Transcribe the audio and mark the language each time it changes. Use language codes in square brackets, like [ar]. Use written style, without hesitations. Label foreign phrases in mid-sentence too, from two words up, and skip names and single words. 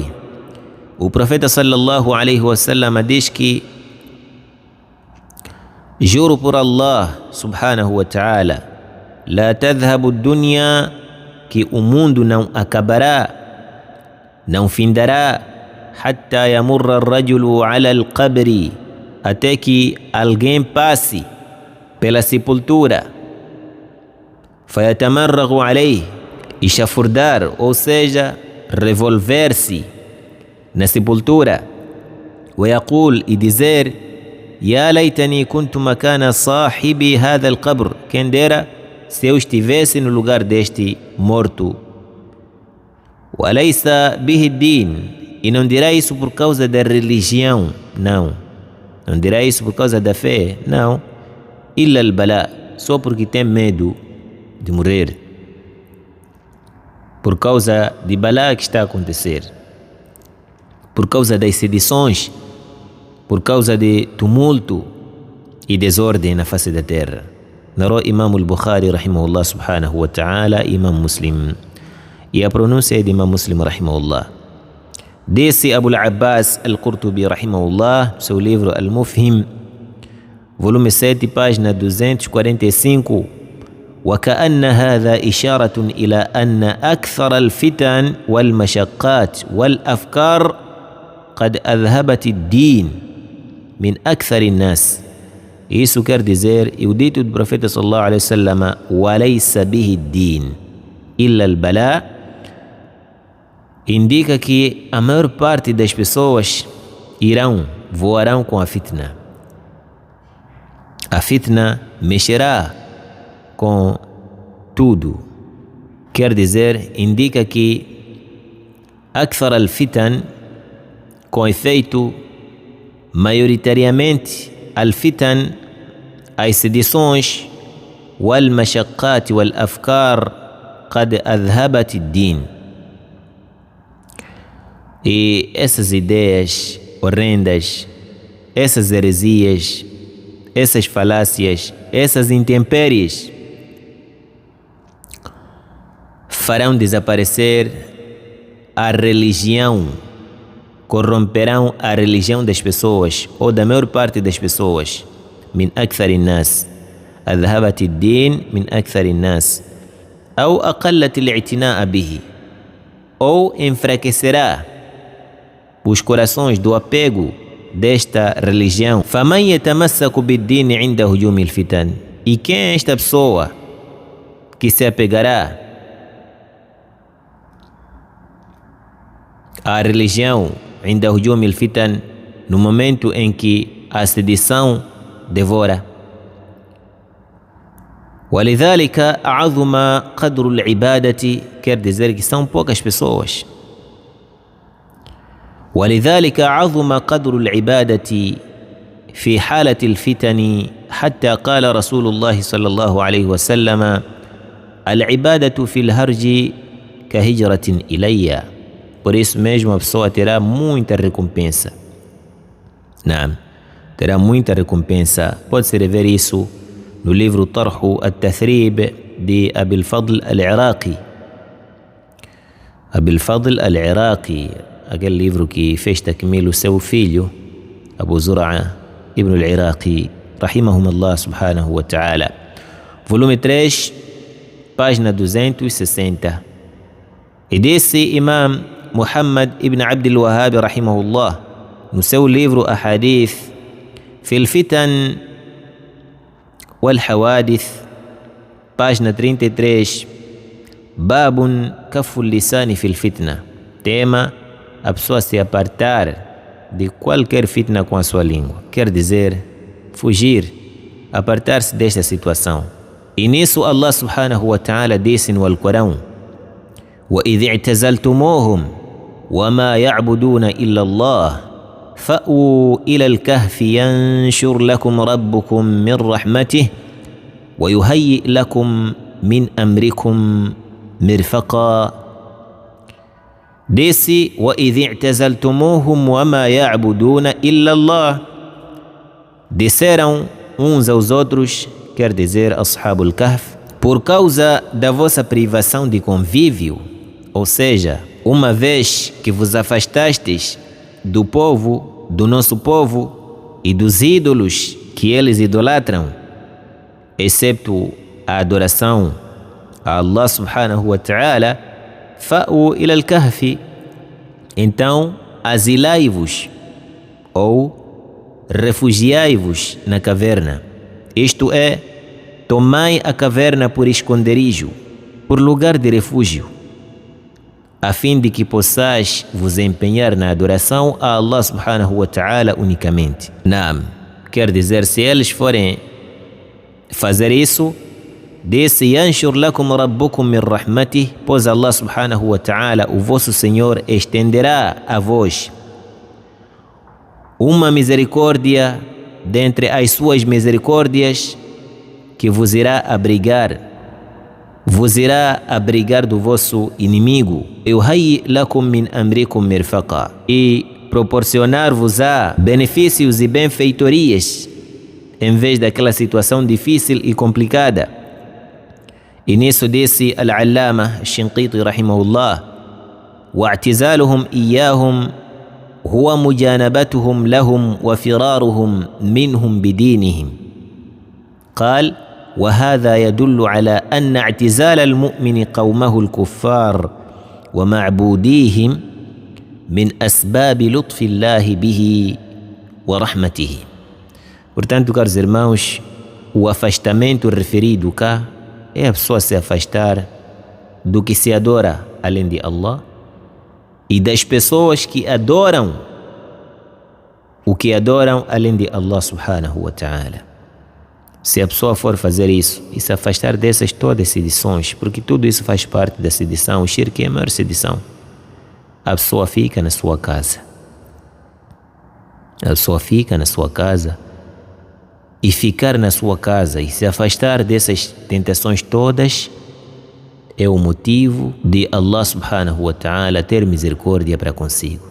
[pt] O profeta [ar] صلى الله عليه وسلم [pt] diz que juro por [ar] الله سبحانه وتعالى، لا تذهب dunya, [pt] que o mundo não acabará, não findará, [ar] حتى يمر الرجل على القبر, [pt] até que alguém passe pela sepultura, [ar] فيتمرغ عليه, [pt] e chafurdar, ou seja, revolver-se na sepultura, ويقول, e dizer, [ar] يا ليتني كنت مكان صاحبي هذا القبر, [pt] quem dera se eu estivesse no lugar deste morto. [ar] وليس به الدين, [pt] e não dirá isso por causa da religião, não dirá isso por causa da fé, não, [ar] إلا البلاء, [pt] só porque tem medo de morrer, por causa de balá que está a acontecer, por causa das sedições, por causa de tumulto e desordem na face da terra. Narrou Imam al-Bukhari [ar] رحمه الله سبحانه وتعالى, [pt] Imam Muslim, e a pronúncia é de Imam Muslim rahimahullah. Disse Abu al-Abbas al-Qurtubi rahimahullah, seu livro Al-Mufhim, volume 7, página 245, [ar] وكأن هذا إشارة إلى أن أكثر الفتن والمشقات والأفكار قد أذهبت الدين من أكثر الناس. [pt] Isso quer dizer, e o dito do profeta [ar] صلى الله عليه وسلم, وليس به الدين إلا البلاء, [pt] indica que a maior parte das pessoas voarão com a fitna. A fitna mexerá com tudo. Quer dizer, indica que [ar] أكثر الفتن, [pt] com efeito, maioritariamente, [ar] الفتن, [pt] as sedições, [ar] والمشقات والأفكار قد أذهبت الدين. [pt] E essas ideias horrendas, essas heresias, essas falácias, essas intempéries farão desaparecer a religião, corromperão a religião das pessoas, ou da maior parte das pessoas. [ar] من أكثر الناس، أذهبت الدين من أكثر الناس, ou أقلت الاعتناء به, [pt] ou enfraquecerá os corações do apego desta religião. [ar] فمن يتمسك بالدين عند هجوم الفتن, [pt] e quem é esta pessoa que se apegará à religião [ar] عند هجوم الفتن, [pt] no momento em que a sedição devora? [ar] ولذلك عظم قدر العبادة, [pt] quer dizer que são poucas pessoas. [ar] ولذلك عظم قدر العبادة في حالة الفتن حتى قال رسول الله صلى الله عليه وسلم العبادة في الهرج كهجرة إلي. [pt] Por isso mesmo a pessoa terá muita recompensa. Naam, terá muita recompensa. Pode-se rever isso no livro Tarh al-Tathrib de Abil Fadl al-Iraqi. Abil Fadl al-Iraqi, aquele livro que fez takmil o seu filho Abu Zur'a ibn al-Iraqi, [ar] رحمهم الله سبحانه وتعالى. [pt] Volume 3, página 260. E disse Imam Muhammad ibn Abd al-Wahhab rahimahullah no seu livro Ahadith fil Fitan wal Hawadith, página 33, Babun Kaful Lisani fil Fitna, tema a pessoa se apartar de qualquer fitna com a sua língua, quer dizer fugir, apartar-se desta situação. E nisso [ar] الله سبحانه وتعالى [pt] disse no Alcorão: [ar] وَإِذِ اعْتَزَلْتُمُوهُمْ وَمَا يَعْبُدُونَ إِلَّا اللَّهِ فَأْوُوا إِلَى الْكَهْفِ يَنْشُرْ لَكُمْ رَبُّكُمْ مِنْ رَحْمَتِهِ وَيُهَيِّئْ لَكُمْ مِنْ أَمْرِكُمْ مِرْفَقًا. Disse: وَإِذِ اعْتَزَلْتُمُوهُمْ وَمَا يَعْبُدُونَ إِلَّا اللَّهِ. [pt] Disseram uns aos outros, quer dizer Ashabul Kahf, por causa da vossa privação de convívio, ou seja, uma vez que vos afastastes do povo, do nosso povo e dos ídolos que eles idolatram, excepto a adoração a [ar] الله سبحانه وتعالى، فأووا إلى الكهف, [pt] então asilai-vos ou refugiai-vos na caverna, isto é, tomai a caverna por esconderijo, por lugar de refúgio, a fim de que possais vos empenhar na adoração a [ar] الله سبحانه وتعالى [pt] unicamente. Naam, quer dizer, se eles forem fazer isso, disse: [ar] ينشر لكم ربكم من رحمته, pois الله سبحانه وتعالى, [pt] o vosso Senhor, estenderá a vós uma misericórdia dentre as suas misericórdias, que vos irá abrigar do vosso inimigo, [ar] يهيئ لكم من أمركم مرفقا, [pt] e proporcionar-vos-á benefícios e benfeitorias em vez daquela situação difícil e complicada. E nisso disse [ar] Al-Allama Shinqiti rahimahullah: واعتزالهم إياهم هو مجانبتهم لهم وفرارهم منهم بدينهم. قال: وهذا يدل على أن اعتزال المؤمن قومه الكفار ومعبوديهم من أسباب لطف الله به ورحمته. [pt] Portanto, caros irmãos, o afastamento referido cá é a pessoa se afastar do que se adora além de Allah e das pessoas que adoram o que adoram além de [ar] الله سبحانه وتعالى. [pt] Se a pessoa for fazer isso e se afastar dessas todas sedições, porque tudo isso faz parte da sedição, o shirk é a maior sedição, a pessoa fica na sua casa. A pessoa fica na sua casa, e ficar na sua casa e se afastar dessas tentações todas é o motivo de [ar] الله سبحانه وتعالى [pt] ter misericórdia para consigo.